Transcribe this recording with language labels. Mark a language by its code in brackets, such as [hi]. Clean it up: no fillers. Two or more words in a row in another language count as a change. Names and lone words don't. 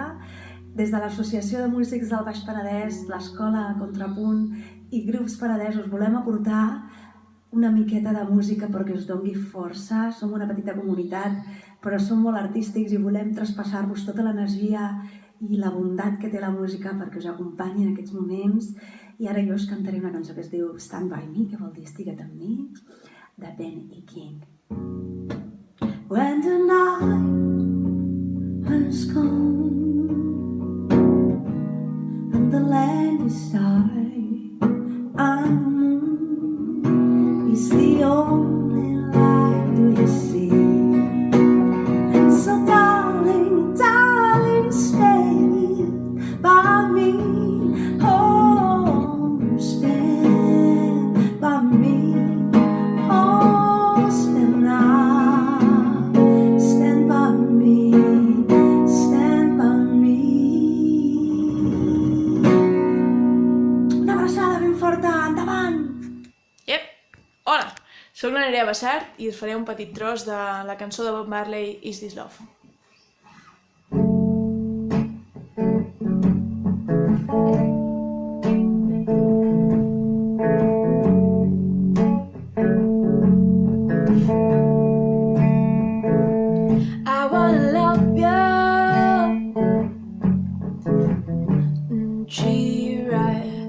[ca] Des de l'Associació de Músics del Baix Penedès, l'Escola Contrapunt i Grups Penedesos volem aportar una miqueta de música perquè us doni força. Som una petita comunitat, però som molt artístics i volem traspassar-vos tota l'energia i la bondat que té la música perquè us acompanyi en aquests moments. I ara jo us cantaré una cançó que es diu Stand By Me, que vol dir Estigua't amb mi, de Ben E. King. [en] When the night has come and the land is dark and the moon is the only light we see, and so darling, darling, stay by me, oh, stand by me, oh, stand now, stand by me, stand by me. [ca] Una abraçada ben forta, endavant! Hola, soc la Nerea Bassart i us faré un petit tros de la cançó de Bob Marley, Is This Love? [en] I wanna love you, treat you right.